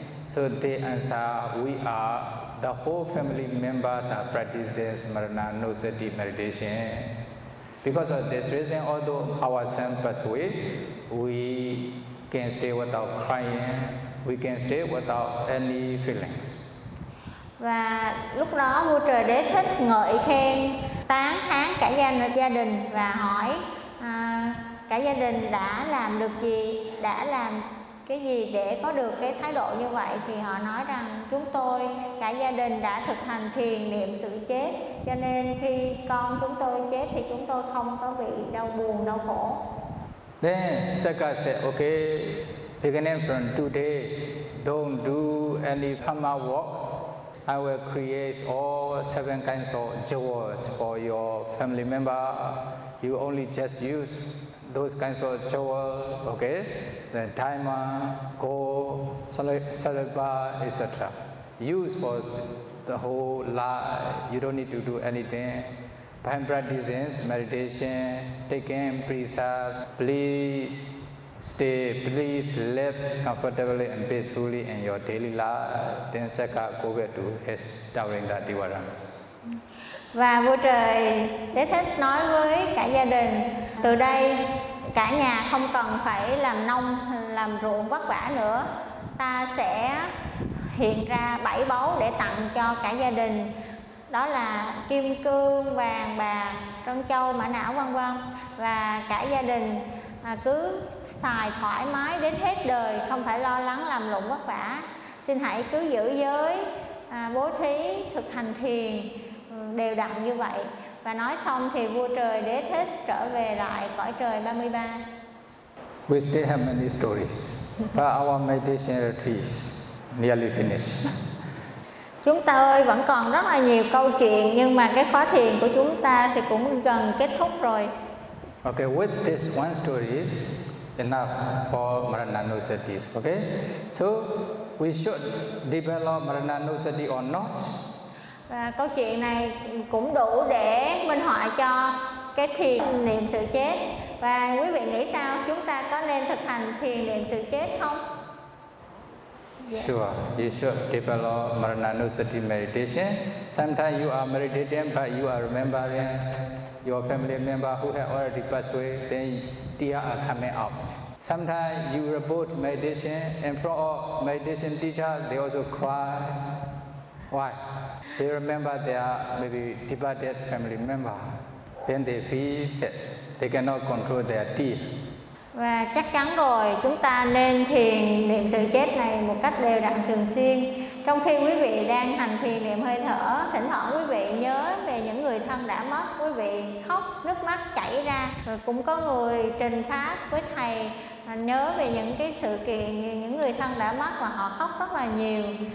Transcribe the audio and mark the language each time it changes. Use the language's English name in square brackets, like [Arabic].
[English] So they answer, we are, the whole family members are practicing Smarana Anusati meditation. Because of this reason, although our son passed away, we can stay without crying, we can stay without any feelings. [Vietnamese] Và lúc đó vua trời đế thích ngợi khen 8 tháng cả gia đình và hỏi cả gia đình đã làm được gì, đã làm cái gì để có được cái thái độ như vậy, thì họ nói rằng chúng tôi cả gia đình đã thực hành thiền niệm sự chết, cho nên khi con chúng tôi chết thì chúng tôi không có bị đau buồn đau khổ. [English] Then Saka said, okay, beginning from today, don't do any karma work. I will create all 7 kinds of jewels for your family member. You only just use those kinds of jewel, okay? The diamond, gold, silver, etc. Use for the whole life. You don't need to do anything. By practicing meditation, taking precepts, please stay, please live comfortably and peacefully in your daily life. Then Saka go back to his Tavrinda Divarama. [Vietnamese] Và vua trời Đế Thích nói với cả gia đình, từ đây cả nhà không cần phải làm nông, làm ruộng vất vả nữa. Ta sẽ hiện ra 7 báu để tặng cho cả gia đình. Đó là kim cương, vàng, bạc, trân châu, mã não, vân vân. Và cả gia đình cứ xài thoải mái đến hết đời, không phải lo lắng làm lụng vất vả. Xin hãy cứ giữ giới, bố thí, thực hành thiền đều đặn như vậy. Và nói xong thì vua trời Đế Thích trở về lại cõi trời 33. [English] We still have many stories, but our meditation retreat nearly finished. [Vietnamese] Chúng ta ơi, vẫn còn rất là nhiều câu chuyện, nhưng mà cái khóa thiền của chúng ta thì cũng gần kết thúc rồi. [English] Okay, with this one story is enough for Marana Nusati, okay? So, we should develop Marana Nusati or not? [Vietnamese] Và câu chuyện này cũng đủ để minh họa cho cái thiền niệm sự chết. Và quý vị nghĩ sao? Chúng ta có nên thực hành thiền niệm sự chết không? [English] Yes. Sure, you should develop Marana Nusati meditation. Sometimes you are meditating, but you are remembering your family member who have already passed away, then tears are coming out. Sometimes you report meditation in front of meditation teacher, they also cry. Why? They remember their maybe departed family member. Then they feel sad. They cannot control their tears. [Vietnamese] Và chắc chắn rồi, chúng ta nên thiền niệm sự chết này một cách đều đặn thường xuyên. Trong khi quý vị đang hành thiền niệm hơi thở, thỉnh thoảng quý vị nhớ về những người thân đã mất, quý vị khóc, nước mắt chảy ra. Rồi cũng có người trình pháp với thầy nhớ về những cái sự kiện những người thân đã mất và họ khóc rất là nhiều.